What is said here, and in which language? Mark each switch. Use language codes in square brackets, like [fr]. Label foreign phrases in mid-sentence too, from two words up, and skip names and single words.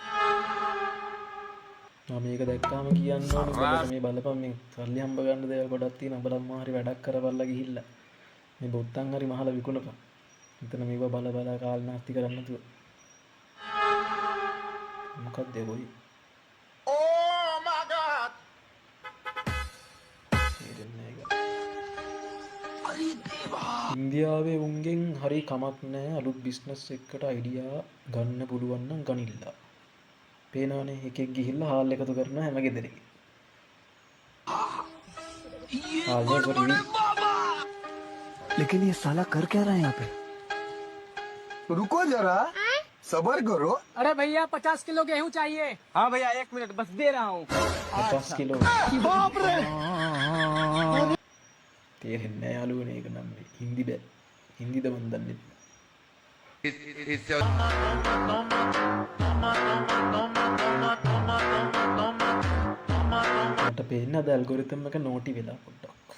[si] මම මේක දැක්කාම කියන්න ඕනේ ඔයාලට මේ බලපන් මේ සල්ලි හම්බ ගන්න දේවල් ගොඩක් තියෙනවා. බලන්න හරි වැඩක් කරපල්ලා ගිහිල්ලා මේ බොත්තම් හරි මහලා විකුණපන්. එතන මේව බල බල කාල් නාස්ති කරන්න නැතුව. මොකක්ද ඒ කොයි? [en] Oh my god. [si] ඉන්දියාවේ උන්ගෙන් හරි කමක් නැහැ අලුත් බිස්නස් එකකට අයිඩියා ගන්න පුළුවන් නම් ගනිල්ලා. පේනවනේ එකෙක් ගිහිල්ලා හාල් එකතු කරන හැම ගෙදරකින්. [hi] लेकिन ये साला कर क्या रहा है यहाँ पे? रुको जरा सबर करो. अरे भैया 50 किलो गेहूं चाहिए. हाँ भैया 1 मिनट बस दे रहा हूँ. 50 किलो. बाप रे. [si] තේරෙන්නේ නැහැ යාළුවනේ ඒක නම් හින්දි බෑ. හින්දිද මන් දන්නේ. මට පේන්නේ අද ඇල්ගොරිතම් එක නෝටි වෙලා පොඩ්ඩක්.